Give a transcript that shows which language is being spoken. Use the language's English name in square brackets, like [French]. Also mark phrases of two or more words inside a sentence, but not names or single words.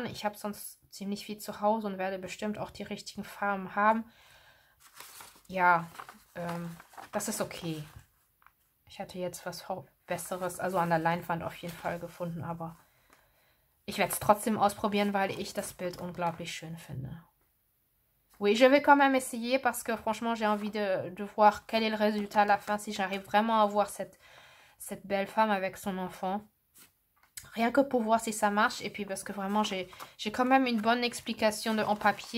[German] Ich habe sonst ziemlich viel zu Hause und werde bestimmt auch die richtigen Farben haben. Ja, das ist okay. Ich hatte jetzt was Besseres, also an der Leinwand auf jeden Fall gefunden, aber ich werde es trotzdem ausprobieren, weil ich das Bild unglaublich schön finde. [French] Oui, je vais quand même essayer parce que franchement, j'ai envie de voir quel est le résultat à la fin, si j'arrive vraiment à voir cette belle femme avec son enfant. Rien que pour voir si ça marche. Et puis parce que vraiment, j'ai quand même une bonne explication en papier.